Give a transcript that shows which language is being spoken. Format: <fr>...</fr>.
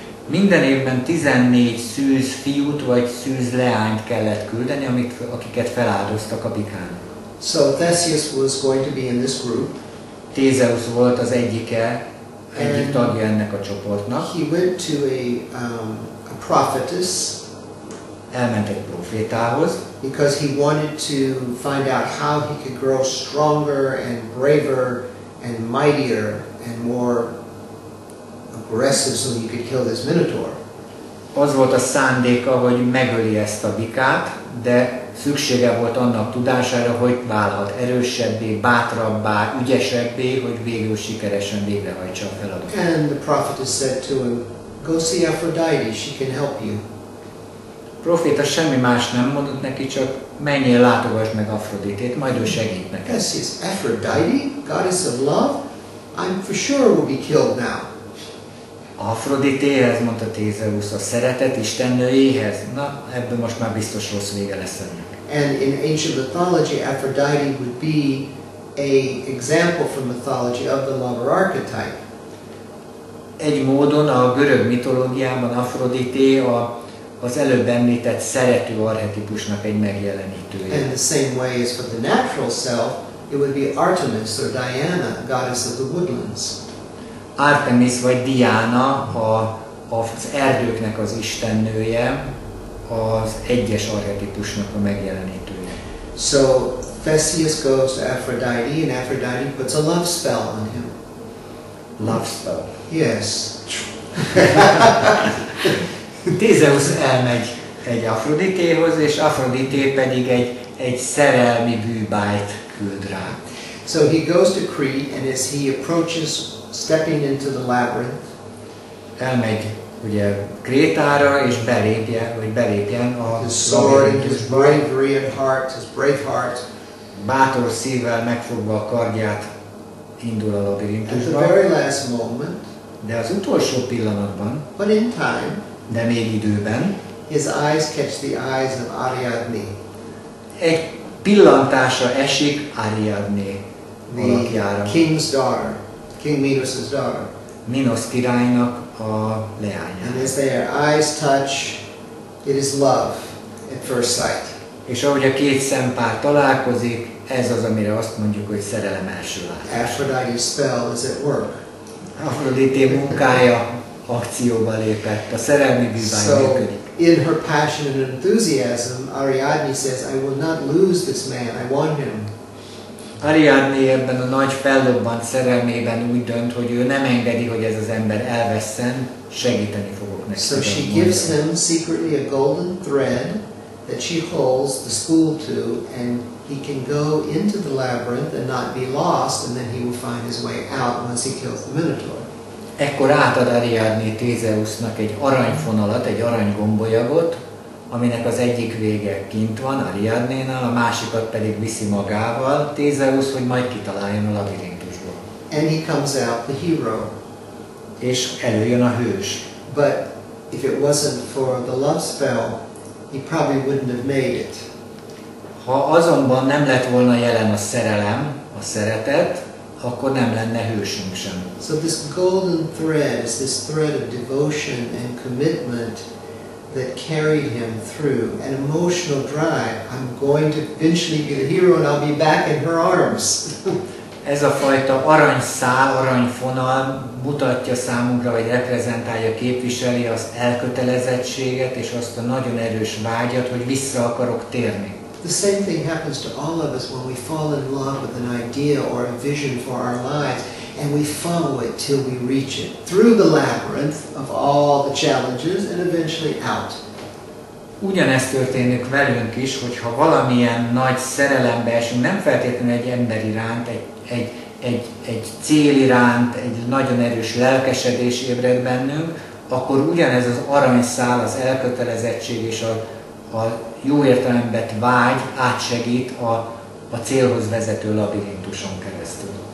<hu>Minden évben 14 szűz fiút vagy szűz leányt kellett küldeni, akiket feláldoztak a bikának.</hu> <en>So Theseus was going to be in this group.</en> <hu>Thézeus volt az egyik tagja ennek a csoportnak.</hu> <en>He went to a prophetess.</en> <hu>Elment egy profétához.</hu> <en>Because he wanted to find out how he could grow stronger and braver and mightier and more aggressive so he could kill this minotaur.</en> <hu>Az volt a szándéka, hogy megöli ezt a bikát, de szüksége volt annak tudására, hogy válhat erősebbé, bátrabbá, ügyesebbé, hogy végül sikeresen végrehajtsa a feladatot.</hu> <en>And the prophetess said to him, "Go see Aphrodite, she can help you."</en> <hu>A proféta semmi más nem mondott neki, csak menjél, látogass meg Afroditét, majd ő segít neked.</hu> <en>Theseus, Aphrodite, goddess of love, I'm for sure will be killed now.</en> <hu>Afroditéhez, mondta Thézeus, a szeretet istennőjéhez. Na, ebből most már biztos rossz vége lesz ennek.</hu> <en>And in ancient mythology, Aphrodite would be an example from mythology of the lover archetype.</en> <hu>Egy módon a görög mitológiában Afrodité az előbb említett szerető archetipusnak egy megjelenítője.</hu> <en>And the same way as for the natural self, it would be Artemis or Diana, goddess of the woodlands.</en> <hu>Artemis vagy Diana az erdőknek az istennője, az egyes archetipusnak a megjelenítője.</hu> <en>So Theseus goes to Aphrodite, and Aphrodite puts a love spell on him. Love spell. Yes.</en> <hu>Thézeus elmegy egy Afroditéhoz, és Afrodité pedig egy szerelmi bűbájt küld rá.</hu> <en>So he goes to Crete, and as he approaches, stepping into the labyrinth,</en> <hu>elmegy ugye Krétára, és belépjen a</hu> <en>his sword and his bravery and heart, his brave heart,</en> <hu>bátor szívvel megfogva a kardját indul a</hu> <en>at the</en> <hu>labirintusba,</hu> <en>very last moment,</en> <hu>de az utolsó pillanatban,</hu> <en>but in time,</en> <hu>de még időben,</hu> <en>his eyes catch the eyes of Ariadne,</en> <hu>egy pillantása esik Ariadné</hu> <en>the</en> <hu>alakjára,</hu> <en>king's daughter, King Minos' daughter.</en> <hu>Minos királynak a</hu> <en>And</en> <hu>leányára.</hu> <en>as their eyes touch, it is love at first sight.</en> <hu>És ahogy a két szempár találkozik, ez az, amire azt mondjuk, hogy szerelem első látás.</hu> <en>Aphrodite's spell is at work.</en> <hu>Afrodité munkája akcióba lépett, a szerelmi bűvány</hu> <en>So,</en> <hu>működik.</hu> <en>in her passion and enthusiasm, Ariadne says, I will not lose this man, I want him.</en> <hu>Ariadné ebben a nagy fellobbant szerelmében úgy dönt, hogy ő nem engedi, hogy ez az ember elvesszen, segíteni fogok neki.</hu> <en>So she gives him secretly a golden thread that she holds the spool to, and he can go into the labyrinth and not be lost, and then he will find his way out once he kills the Minotaur.</en> <hu>Ekkor átad Ariadné Thézeusnak egy aranyfonalat, egy aranygombolyagot, aminek az egyik vége kint van Ariadnénál, a másikat pedig viszi magával Thézeus, hogy majd kitaláljon a labirintusból.</hu> <en>And he comes out the hero.</en> <hu>És előjön a hős.</hu> <en>But if it wasn't for the love spell, he probably wouldn't have made it.</en> <hu>Ha azonban nem lett volna jelen a szerelem, a szeretet, akkor nem lenne hősünk sem.</hu> <en>So this golden thread is this thread of devotion and commitment that carried him through an emotional drive. I'm going to eventually be the hero and I'll be back in her arms.</en> <hu>Ez a fajta aranyszál, aranyfonal mutatja számunkra, vagy reprezentálja, képviseli az elkötelezettséget és azt a nagyon erős vágyat, hogy vissza akarok térni.</hu> <en>The same thing happens to all of us when we fall in love with an idea or a vision for our lives, and we follow it till we reach it, through the labyrinth of all the challenges and eventually out.</en> <hu>Ugyanezt történik velünk is, hogyha valamilyen nagy szerelembe esünk, nem feltétlenül egy ember iránt, egy cél iránt, egy nagyon erős lelkesedés ébred bennünk, akkor ugyanez az aranyszál, az elkötelezettség és a jó értelemben vágy átsegít a célhoz vezető labirintuson keresztül.</hu>